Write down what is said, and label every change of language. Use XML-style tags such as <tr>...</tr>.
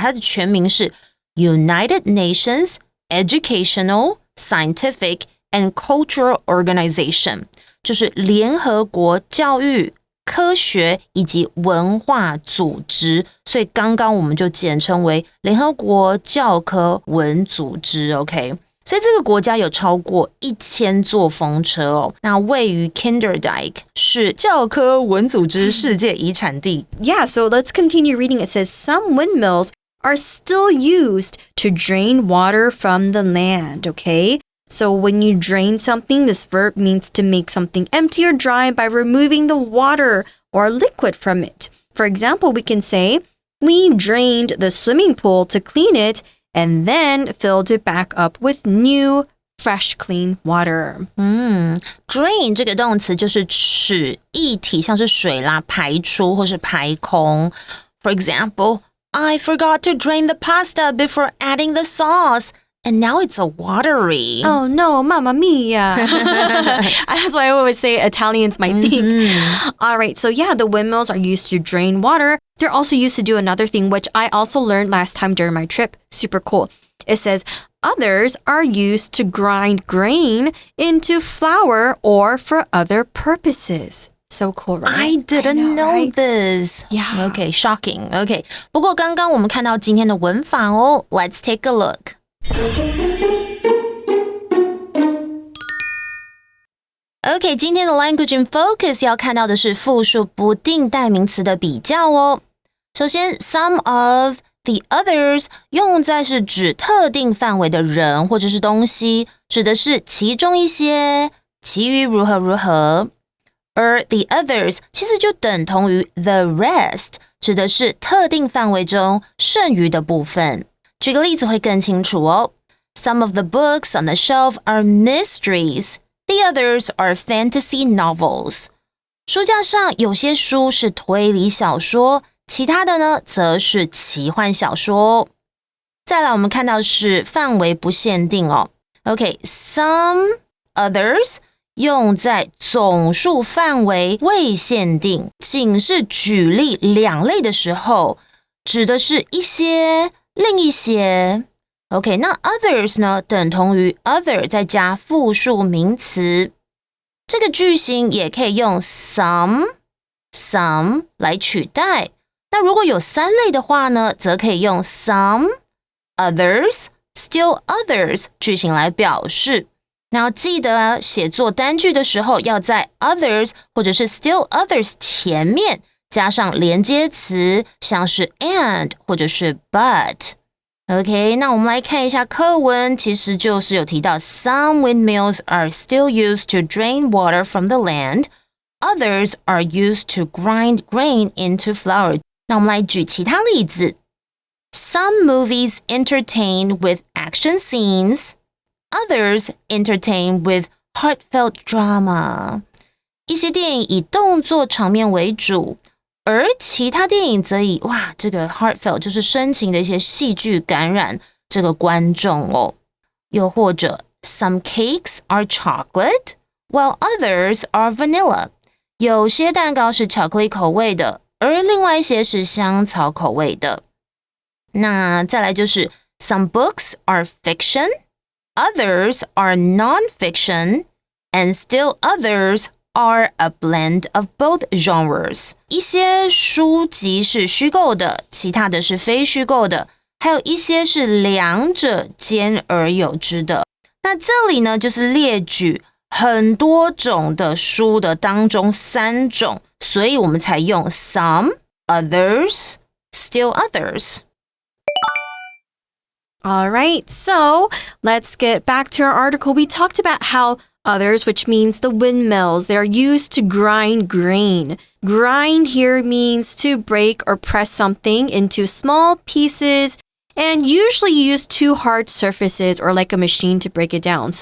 <zh>它的全名是</zh> <en>United Nations Educational, Scientific and Cultural Organization，</en> <zh>就是联合国教育、科学以及文化组织，所以刚刚我们就简称为联合国教科文组织 OK， 所以这个国家有超过1000座风车哦。那位于 Kinderdijk 是教科文组织世界遗产地。</zh> <en>Yeah, so let's continue reading. It says some windmills are still used to drain water from the land, okay? So when you drain something, this verb means to make something empty or dry by removing the water or liquid from it. For example, we can say, we drained the swimming pool to clean it and then filled it back up with new, fresh, clean water.</en> <zh>Drain 这个动词就是使液体像是水啦排出或是排空。</zh> <en>For example, I forgot to drain the pasta before adding the sauce.And now it's so watery. Oh no, mamma mia. That's why I always say Italians might think. All right, so yeah, the windmills are used to drain water. They're also used to do another thing, which I also learned last time during my trip. Super cool. It says, others are used to grind grain into flour or for other purposes. So cool, right? I didn't know this. Yeah. Okay, shocking.</en> <zh>Okay, 不过刚刚我们看到今天的文法哦。</zh> <en>Let's take a look.</en> <zh>OK， 今天的 Language in Focus 要看到的是复数不定代名词的比较哦。首先 some of the others 用在是指特定范围的人或者是东西，指的是其中一些，其余如何如何。而 the others 其实就等同于 the rest， 指的是特定范围中剩余的部分。举个例子会更清楚哦。</zh> <en>Some of the books on the shelf are mysteries.The others are fantasy novels.</en> <zh>书架上有些书是推理小说，其他的呢则是奇幻小说。再来我们看到是范围不限定哦。OK, some others 用在总数范围未限定，仅是举例两类的时候，指的是一些、另一些。 OK， 那 others 呢等同于 other 再加复数名词。这个句型也可以用 some 来取代。那如果有3类的话呢，则可以用 some, others, still others 句型来表示。那要记得写作单句的时候，要在 others 或者是 still others 前面加上连接词，像是 and 或者是 but。OK， 那我们来看一下课文，其实就是有提到</zh> <en>Some windmills are still used to drain water from the land. Others are used to grind grain into flour.</en> <zh>那我们来举其他例子。</zh> <en>Some movies entertain with action scenes. Others entertain with heartfelt drama.</en> <zh>一些电影以动作场面为主。而其他电影则以这个 heartfelt 就是深情的一些戏剧感染这个观众哦。又或者</zh> <en>Some cakes are chocolate, while others are vanilla.</en> <zh>有些蛋糕是巧克力口味的，而另外一些是香草口味的。</zh> <en>那再来就是 Some books are fiction, others are non-fiction, and still others are a blend of both genres.</en> <zh>一些书籍是虚构的，其他的是非虚构的，还有一些是两者兼而有之的。那这里呢，就是列举很多种的书的当中3种，所以我们才用 some, others, still others.</zh> <en>All right, so let's get back to our article. We talked about how others, which means the windmills, they're used to grind grain. Grind here means to break or press something into small pieces and usually use 2 hard surfaces or like a machine to break it down.</en>